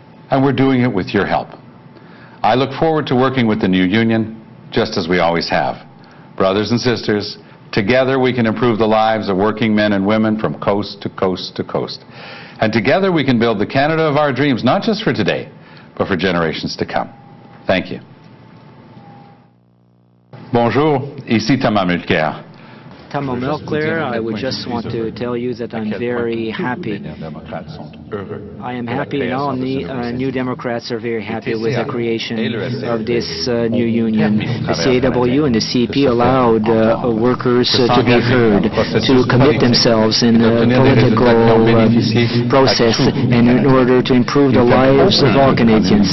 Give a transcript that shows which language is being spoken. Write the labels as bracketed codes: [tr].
[en] And we're doing it with your help. I look forward to working with the new union, just as we always have. Brothers and sisters, together we can improve the lives of working men and women from coast to coast to coast. And together we can build the Canada of our dreams, not just for today, but for generations to come. Thank you. [fr] Bonjour, ici Thomas Mulcair. [en] Tom Mulcair, I would just want to tell you that I'm very happy. I am happy, and all New Democrats are very happy with the creation of this new union. The CAW and the CEP allowed workers to be heard, to commit themselves in the political process, and in order to improve the lives of all Canadians.